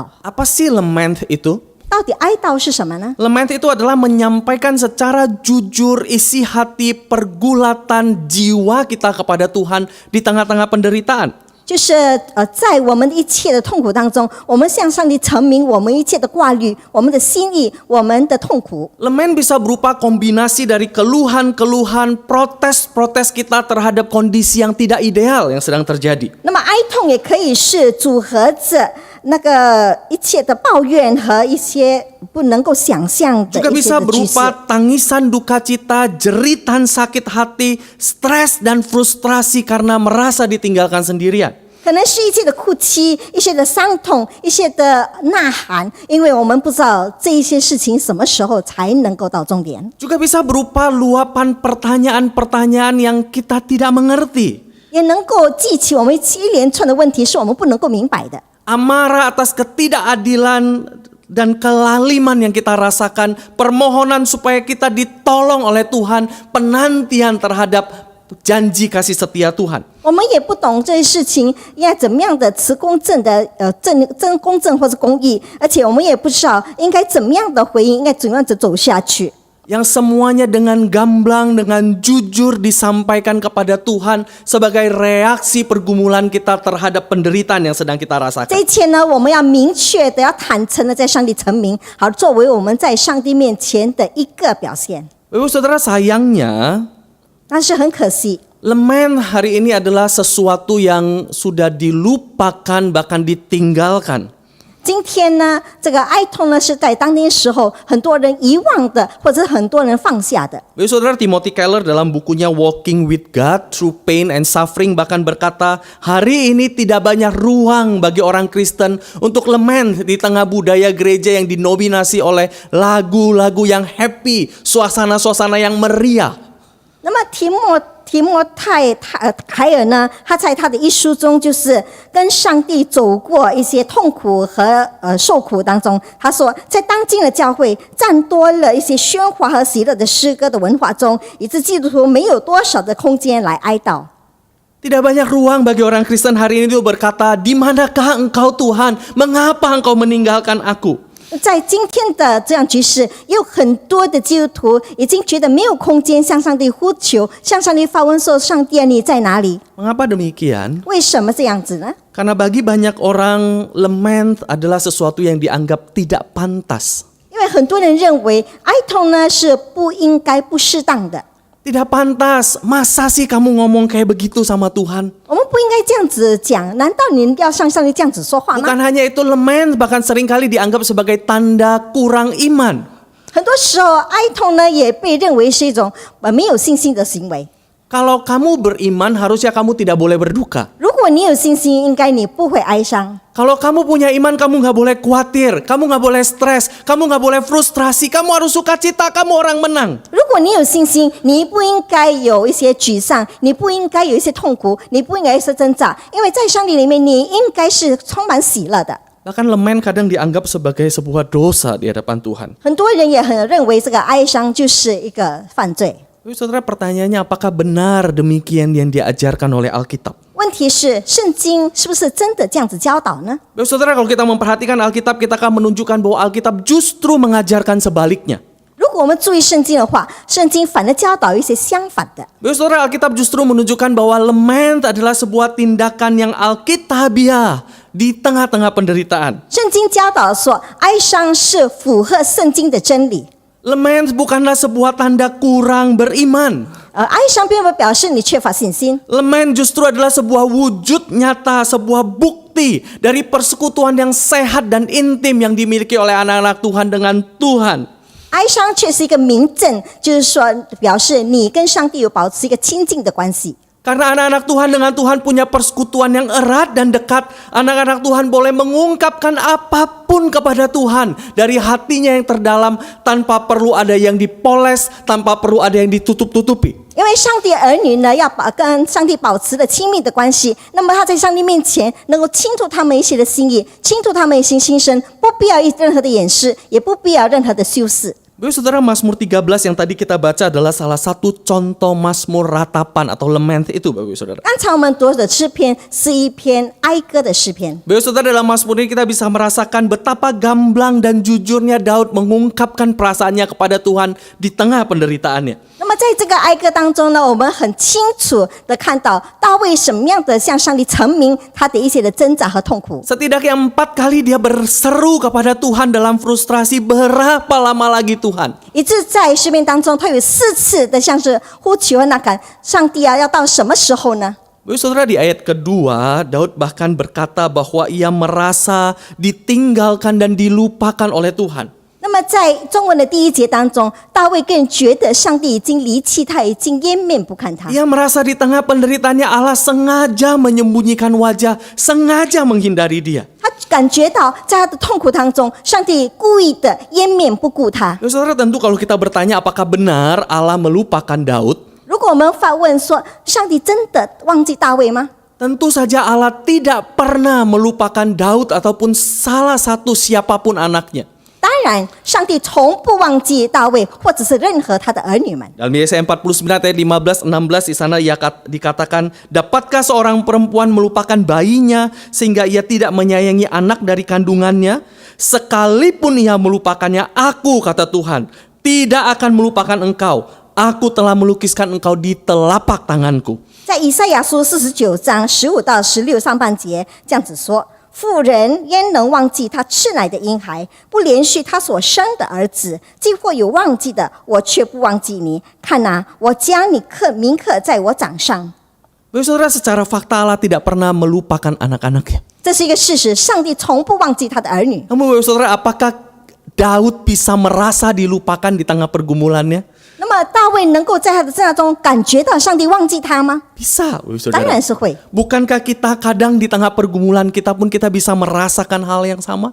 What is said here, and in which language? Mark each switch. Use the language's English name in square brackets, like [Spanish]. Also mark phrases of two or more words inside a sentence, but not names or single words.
[Indonesian] Apa sih lament itu? [Chinese] 到底哀悼是什么呢？ [Indonesian] Lament itu adalah menyampaikan secara jujur isi hati pergulatan jiwa kita kepada Tuhan di tengah-tengah penderitaan. [Chinese] 就是在我们的一切的痛苦当中，我们向上帝陈明我们一切的挂虑、我们的心意、我们的痛苦。 [Indonesian] Lament bisa berupa kombinasi dari keluhan-keluhan, protes-protes kita terhadap kondisi yang tidak ideal yang sedang terjadi. [Chinese] 那么哀痛也可以是组合着那个一切的抱怨和一些不能够想象的 [Indonesian] Juga [Chinese] 一些 [Indonesian] bisa [Chinese] 的局势。 [Indonesian] berupa tangisan duka cita, jeritan sakit hati, stres dan frustrasi karena merasa ditinggalkan sendirian. [Chinese] 可能是一切的哭泣、一些的伤痛、一些的呐喊，因为我们不知道这一些事情什么时候才能够到终点。 [Indonesian] Juga bisa berupa luapan pertanyaan-pertanyaan yang kita tidak mengerti. [Chinese] 也能够记起我们一连串的问题，是我们不能够明白的。 [Indonesian] Amarah atas ketidakadilan dan kelaliman yang kita rasakan, permohonan supaya kita ditolong oleh Tuhan, penantian terhadap janji kasih setia Tuhan. [Chinese] 我们也不懂这些事情应该怎么样的持公正的公正或是公义，而且我们也不知道应该怎么样的回应，应该怎么样的走下去。 [Indonesian] Yang semuanya dengan gamblang, dengan jujur disampaikan kepada Tuhan sebagai reaksi pergumulan kita terhadap penderitaan yang sedang kita [Chinese] 这 [Indonesian] rasakan. [Chinese] 一切呢，我们要明确的、要坦诚的在上帝陈明，好作为我们在上帝面前的一个表现。 [Indonesian] Bapak Saudara, sayangnya [Chinese] 但是很可惜， [Indonesian] lament hari ini adalah sesuatu yang sudah dilupakan bahkan ditinggalkan. [Chinese] 今天呢，这个哀痛呢是在当今时候很多人遗忘的，或者是很多人放下的。 [Indonesian] Saudara, Timothy Keller dalam bukunya Walking with God Through Pain and Suffering bahkan berkata, hari ini tidak banyak ruang bagi orang Kristen untuk lament di tengah budaya gereja yang dinominasi oleh lagu-lagu yang happy, suasana-suasana yang meriah. [Chinese] 那么提摩太凯尔呢，他在他的一书中，就是跟上帝走过一些痛苦和受苦当中，他说，在当今的教会占多了一些喧哗和喜乐的诗歌的文化中，以致基督徒没有多少的空间来哀悼。 [Indonesian] Tidak banyak ruang bagi orang Kristen hari ini itu berkata, di manakah engkau Tuhan? Mengapa engkau meninggalkan aku? [Chinese] 在今天的这样局势，有很多的基督徒已经觉得没有空间向上帝呼求，向上帝发问说：“上帝啊，你在哪里？” [Indonesian] Mengapa demikian? [Chinese] 为什么这样子呢？ [Indonesian] Karena bagi banyak orang lament adalah sesuatu yang dianggap tidak pantas. [Chinese] 因为很多人认为哀痛呢是不应该、不适当的。 [Indonesian] Tidak pantas, masa sih kamu ngomong kayak begitu sama Tuhan? [Chinese] 我们不应该这样子讲，难道你要向上帝这样子说话吗？ [Indonesian] Bukan hanya itu, lament bahkan seringkali dianggap sebagai tanda kurang iman. [Chinese] 很多时候，哀痛呢也被认为是一种没有信心的行为。 [Indonesian] Kalau kamu beriman, harusnya kamu tidak boleh berduka. [Chinese] 如果你有信心，应该你不会哀伤。 [Indonesian] Kalau kamu punya iman, kamu nggak boleh khawatir, kamu nggak boleh stres, kamu nggak boleh frustrasi, kamu harus sukacita, kamu orang menang. [Chinese] 如果你有信心，你不应该有一些沮丧，你不应该有一些痛苦，你不应该有一些挣扎，因为在上帝里面，你应该是充满喜乐的。 [Indonesian] Bahkan lament kadang dianggap sebagai sebuah dosa di hadapan Tuhan. [Chinese] 很多人也很认为这个哀伤就是一个犯罪。 [Indonesian] Tapi saudara, pertanyaannya apakah benar demikian yang diajarkan oleh Alkitab? [Chinese] 问题是，圣经是不是真的这样子教导呢？ [Indonesian] Baik saudara, kalau kita memperhatikan Alkitab, kita akan menunjukkan bahwa Alkitab justru mengajarkan sebaliknya. [Chinese] 如果我们注意圣经的话，圣经反而教导一些相反的。 [Indonesian] Baik saudara, Alkitab justru menunjukkan bahwa lament adalah sebuah tindakan yang alkitabiah di tengah-tengah penderitaan. [Chinese] 圣经教导说，哀伤是符合圣经的真理。 [Indonesian] Lament bukanlah sebuah tanda kurang beriman. [Chinese] 哀伤并不表示你缺乏信心。 [Indonesian] Lament justru adalah sebuah wujud nyata, sebuah bukti dari persekutuan yang sehat dan intim yang dimiliki oleh anak-anak Tuhan dengan Tuhan. [Chinese] 哀伤却是一个明证，就是说表示你跟上帝有保持一个亲近的关系。 [Indonesian] Karena anak-anak Tuhan dengan Tuhan punya persekutuan yang erat dan dekat, anak-anak Tuhan boleh mengungkapkan apapun kepada Tuhan dari hatinya yang terdalam tanpa perlu ada yang dipoles, tanpa perlu ada yang ditutup-tutupi. [Chinese] 因为上帝儿女呢，要跟上帝保持的亲密的关系，那么他在上帝面前能够倾吐他们一些的心意，倾吐他们一些心声，不必要任何的掩饰，也不必要任何的修饰。 [Indonesian] Baik saudara, Mazmur 13 yang tadi kita baca adalah salah satu contoh Mazmur ratapan atau lament itu Bapak saudara. [Chinese] 刚才我们读的诗篇是一篇哀歌的诗篇。 [Indonesian] Bapak saudara, dalam Mazmur ini kita bisa merasakan betapa gamblang dan jujurnya Daud mengungkapkan perasaannya kepada Tuhan di tengah penderitaannya. [Chinese] 那么在这个哀歌当中呢，我们很清楚的看到大卫什么样的向上帝陈明他的一些的挣扎和痛苦。 [Indonesian] Setidaknya 4 kali dia berseru kepada Tuhan dalam frustrasi, berapa lama lagi Tuhan? [Chinese] 以致在诗篇当中，他有4次的像是呼求和呐喊，上帝啊，要到什么时候呢？ [Indonesian] Bapak saudara, di ayat kedua, Daud bahkan berkata bahwa ia merasa ditinggalkan dan dilupakan oleh Tuhan. [Chinese] 那么在中文的第1节当中，大卫更觉得上帝已经离弃他，已经掩面不看他。 [Indonesian] Ia merasa di tengah penderitaannya Allah sengaja menyembunyikan wajah, sengaja menghindari dia. [Chinese] 他感觉到在他的痛苦当中，上帝故意的掩面不顾他。 [Indonesian] Bapak saudara, tentu kalau kita bertanya apakah benar Allah melupakan Daud, [Chinese] 如果我们发问说，上帝真的忘记大卫吗？ [Indonesian] tentu saja Allah tidak pernah melupakan Daud ataupun salah satu siapapun anaknya. [Chinese] 当然，上帝从不忘记大卫，或者是任何他的儿女们。 [Indonesian] Dalam Yesaya 49 ayat 15-16 di sana dikatakan, dapatkah seorang perempuan melupakan bayinya sehingga ia tidak menyayangi anak dari kandungannya? Sekalipun ia melupakannya, aku, kata Tuhan, tidak akan melupakan engkau. Aku telah melukiskan engkau di telapak tanganku. [Chinese] 在以赛亚书49章15到16上半节这样子说：妇人焉能忘记她吃奶的婴孩，不连续她所生的儿子？既或有忘记的，我却不忘记你。看哪，我将你铭刻在我掌上。 [Indonesian] Bapak saudara, secara fakta Allah tidak pernah melupakan anak-anaknya. [Chinese] 这是一个事实，上帝从不忘记他的儿女。 [Indonesian] Namun Bapak Saudara, apakah Daud bisa merasa dilupakan di tengah pergumulannya? [Chinese] 那么大卫能够在他的征战中感觉到上帝忘记他吗？ [Indonesian] Bisa, Bapak [Chinese] 当 [Indonesian] Saudara. [Chinese] 然是会。 [Indonesian] Bukankah kita kadang di tengah pergumulan kita pun kita bisa merasakan hal yang sama?